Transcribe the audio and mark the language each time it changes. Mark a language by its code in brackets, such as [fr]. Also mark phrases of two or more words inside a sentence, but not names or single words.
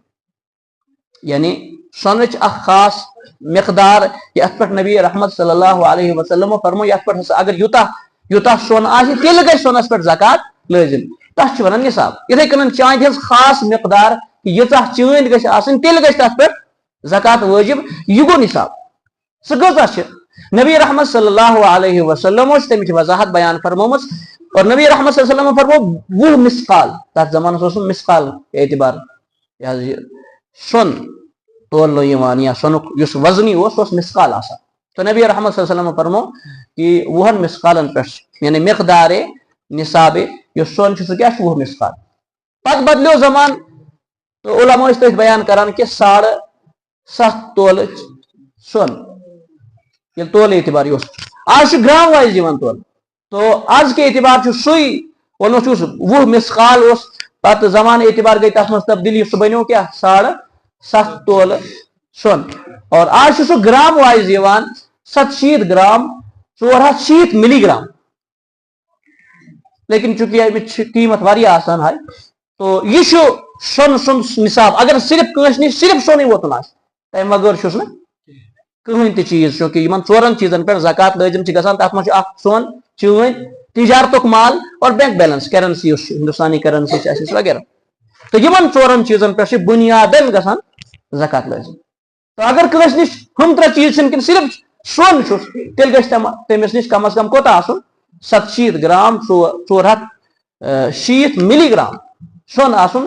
[ks] یعنی سۄنٕچ اکھ خاص مقدار یتھ پٮ۪ٹھ نبی رحمت [ar] صلی اللہ علیہ وسلم [ks] فرمو, یتھ پٮ۪ٹھ ہسا اگر یوٗتاہ سۄن آسہِ تیٚلہِ گژھِ سۄنس پٮ۪ٹھ زکات لٲزم, تتھ چھِ ونان نصاب. یِتھٕے کٔنۍ چاندِ ہٕنٛز خاص مقدار ییٖژاہ چٲندۍ گژھِ آسٕنۍ تیٚلہِ گژھِ تتھ پٮ۪ٹھ زکات وٲجب. یہِ گوٚو نصاب. سُہ کۭژاہ چھِ؟ نبی رحمت [ar] صلی اللہ علیہ وسلم [ks] چھِ تمِچ وضاحت بیان فرمٲمٕژ, اور نبی رحمت [ar] صلی اللہ علیہ وسلم [ks] فرمو 20 مسقال. تتھ زمانس اوس مسقال اعتبار, یہِ حظ یہِ سۄن تولنہٕ یِوان یا سۄنُک یُس وزنی اوس سُہ اوس مسقال آسان. تو نبی رحمت [ar] صلی اللہ علیہ وسلم [ks] فرمو کہ 20 مسقالن پٮ۪ٹھ چھِ, یعنی مقدار نصاب یُس سۄن چھُ سُہ کیٛاہ چھُ 20 مسقال. پتہٕ بدلیو زمان, تو علما ٲسۍ تٔتھۍ بیان کران کہ 7.5 تولہٕ سۄن, ییٚلہِ تولہٕ اعتبار یہِ اوس. آز چھُ گرام وایز یِوان تولہٕ. تو آز کے اعتبار چھُ سُے ووٚنمُت چھُس 20 مسقال اوس, پتہٕ زمانہٕ اعتبار گٔے تتھ منٛز تبدیلی, سُہ بنیو کیٛاہ 7.5 تولہٕ سۄن. اور آز چھُ سُہ گرام وایز یِوان 760 گرام 460 ملی گرام. لیکن چونکہ امیچ قیمت واریاہ آسان ہاے, تو یہِ چھُ سۄن سُنٛد نصاب. اگر صرف کٲنٛسہِ نِش صرف سۄنٕے ووتُن آسہِ, تمہِ بغٲر چھُس نہٕ کٕہٕنۍ تہِ چیٖز, چونکہ یِمن 4 چیٖزن پٮ۪ٹھ زکات لٲزم چھِ گژھان. تتھ منٛز چھُ اکھ سۄن, چٲندۍ, تجارتُک مال اور بینک بیلنس, کرنسی یُس چھِ ہندوستانی کرنسی چھِ اَسہِ وغیرہ. تو یِمن 4 چیٖزن پٮ۪ٹھ چھِ بُنیادن گژھان زکات لٲزم. تو اگر کٲنٛسہِ نِش ہُم 3 چیٖز چھِنہٕ کِنہٕ صرف سۄن چھُس, تیٚلہِ گژھِ تٔمِس نِش کم از کم کوتاہ آسُن 760 گرام 460 ملی گرام سۄن آسُن.